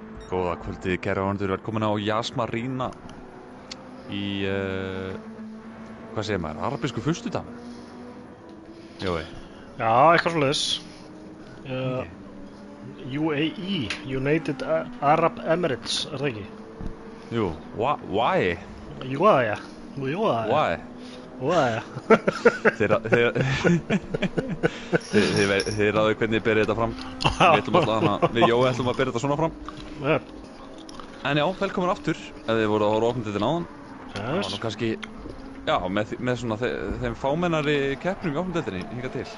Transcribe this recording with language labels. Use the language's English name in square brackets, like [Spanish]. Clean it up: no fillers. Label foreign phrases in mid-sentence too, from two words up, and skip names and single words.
[Icelandic] Góða kvöldið, kæru áhorfendur, velkomin á Yas Marina í, hvað segir maður, arabísku föstudag? Jói. Já, eitthvað svoleiðis. [English] UAE, United Arab Emirates, [Icelandic] það ekki? Jú, [English] why? [Icelandic] Júaja. [English] Why? [Icelandic] Júaja. Þið ráðu hvernig þið berið þetta fram. Við Jói ætlum að bera þetta svona fram. [English] Yep. [Icelandic] En já, velkomin aftur, ef þið voru að horfa opnum áðan. Það var nú kannski, já, með svona þeim fámennari keppnum í opnum hingað til.